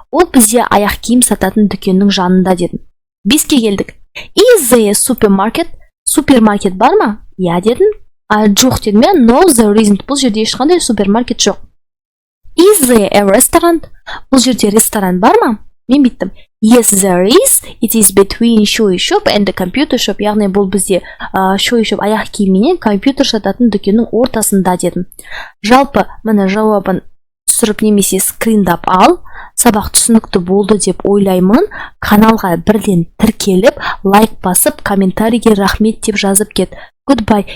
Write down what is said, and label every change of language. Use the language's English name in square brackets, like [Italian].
[Kazakh] Ол бізде аяқ киім сататын дүкеннің жанында дедім. 5-ке келдік. [English] Is there a supermarket? [Kazakh] Супермаркет бар ма? Иә, дедім. Жоқ дедім. [English] No, there isn't. [Kazakh] Бұл жерде ешқандай супермаркет жоқ. [English] Is there a restaurant? [Kazakh] Бұл жерде ресторан бар ма? Мен биттім. [English] Yes, there is. It is between shoe shop and the computer shop. [Kazakh] Яғни бұл бізде shoe shop аяқ киімінен компьютер сататын дүкеннің ортасында дедім. Жалпы міне жауабын түсіріп немесе скриндап ал. Сабақ түсінікті болды деп ойлаймын. Каналға бірден тіркеліп, лайк басып, комментарийге рахмет деп жазып кет. Goodbye.